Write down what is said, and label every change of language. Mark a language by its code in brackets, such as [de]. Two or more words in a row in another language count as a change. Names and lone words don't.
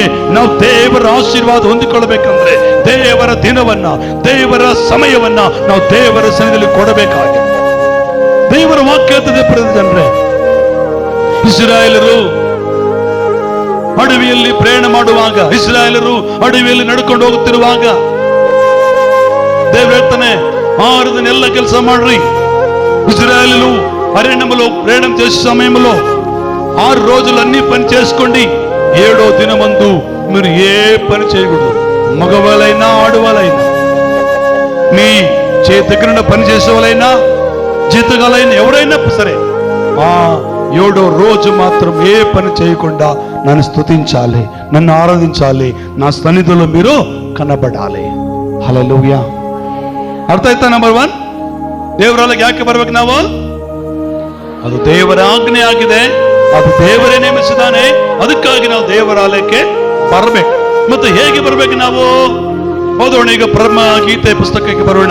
[kn] ನಾವು ದೇವರ ಆಶೀರ್ವಾದ ಹೊಂದಿಕೊಳ್ಳಬೇಕಂದ್ರೆ ದೇವರ ದಿನವನ್ನ, ದೇವರ ಸಮಯವನ್ನ ನಾವು ದೇವರ ಸನ್ನಿಧಿಯಲ್ಲಿ ಕೊಡಬೇಕಾಗಿದೆ. ದೇವರ ವಾಕ್ಯ ಹೇಳ್ತದೆ ಪ್ರಿಯ ಜನರೇ, ಇಸ್ರಾಯೇಲರು ಅಡವಿಯಲ್ಲಿ ಪ್ರಯಾಣ ಮಾಡುವಾಗ, ಇಸ್ರಾಯೇಲರು ಅಡವಿಯಲ್ಲಿ ನಡ್ಕೊಂಡು ಹೋಗುತ್ತಿರುವಾಗ దేవుడు ಹೇಳ್ತಾನೆ 6 ದಿನ ಎಲ್ಲ ಕೆಲಸ ಮಾಡ್ರಿ. [te] ఇజ్రాయేలు అరణ్యములో ప్రయాణం చేసే సమయంలో 6 రోజులు అన్ని పని చేసుకోండి. 7వ దినమందు మీరు ఏ పని చేయకూడదు. మగవాళ్ళైనా ఆడవాళ్ళైనా, మీ చేతి దగ్గర పని చేసేవాళ్ళైనా, జీతగాలైనా, ఎవరైనా సరే 7వ రోజు మాత్రం ఏ పని చేయకుండా నన్ను స్తుతించాలి, నన్ను ఆరాధించాలి, నా సన్నిధిలో మీరు కనబడాలి. హల్లెలూయా. [kn] ಅರ್ಥ ಆಯ್ತಾ? ನಂಬರ್ 1, ದೇವರಾಲಯಕ್ಕೆ ಯಾಕೆ ಬರ್ಬೇಕು ನಾವು? ಅದು ದೇವರ ಆಜ್ಞೆ ಆಗಿದೆ. ಅದು ದೇವರೇ ನೇಮಿಸಿದಾನೆ. ಅದಕ್ಕಾಗಿ ನಾವು ದೇವರಾಲಯಕ್ಕೆ ಬರಬೇಕು. ಮತ್ತೆ ಹೇಗೆ ಬರ್ಬೇಕು ನಾವು? ಓದೋಣ ಈಗ ಬ್ರಹ್ಮ ಗೀತೆ ಪುಸ್ತಕಕ್ಕೆ ಬರೋಣ.